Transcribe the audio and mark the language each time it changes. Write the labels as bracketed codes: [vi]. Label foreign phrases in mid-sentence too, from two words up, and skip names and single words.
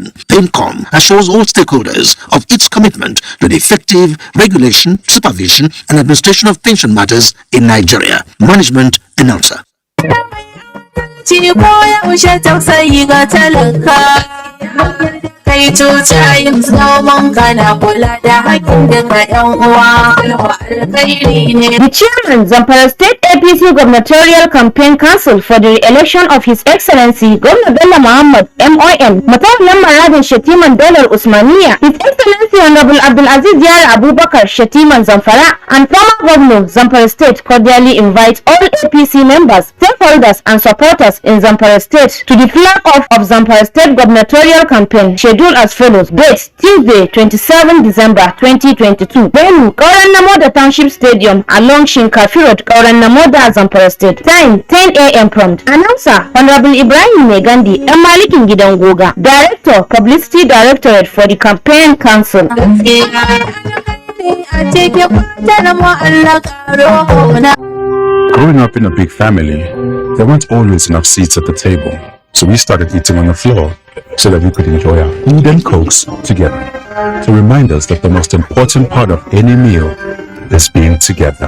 [en] PENCOM assures all stakeholders of its commitment to the effective regulation, supervision, and administration of pension matters in Nigeria. Management Announcer. The chairman, Zamfara State APC Gubernatorial Campaign Council for the re-election of His Excellency Governor Bello Muhammad MON, Matawallan Maradin Shatiman Dalar Usmaniya, His Excellency Honorable Abdulaziz Yar Abubakar Shatiman Zamfara, and former Governor Zamfara State cordially invite all APC members, stakeholders, and supporters in Zamfara State to the flag-off of Zamfara State Gubernatorial Campaign, scheduled as follows. Date: Tuesday, 27 December 2022. Venue: Kauran Namoda Township Stadium along Shinkafi Road, Kauran Namoda, Zamfara State. Time: 10 a.m. prompt. Announcer: Honorable Ibrahim Megandi, Malikin Gidan Goga, Director, Publicity Directorate for the Campaign Council. Growing up in a big family, there weren't always enough seats at the table, so we started eating on the floor so that we could enjoy our food and cokes together, to remind us that the most important part of any meal is being together.